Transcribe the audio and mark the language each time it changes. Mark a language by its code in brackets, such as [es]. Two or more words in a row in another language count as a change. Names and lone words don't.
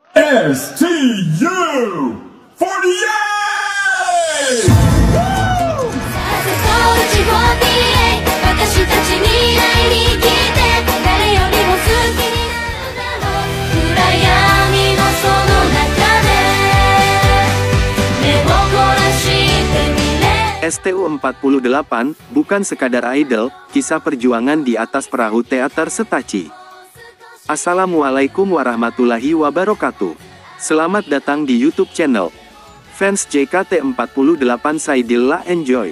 [ja] STU48! 私たち未来に来て誰よりも好きになるだろう暗闇のその中で目を凝らしてみれ [id] STU48 bukan sekadar idol, kisah perjuangan di atas perahu teater Setaci. [ar] السلام عليكم ورحمة الله وبركاته. [id] Selamat datang di YouTube channel Fans JKT48 Saidillah Enjoy.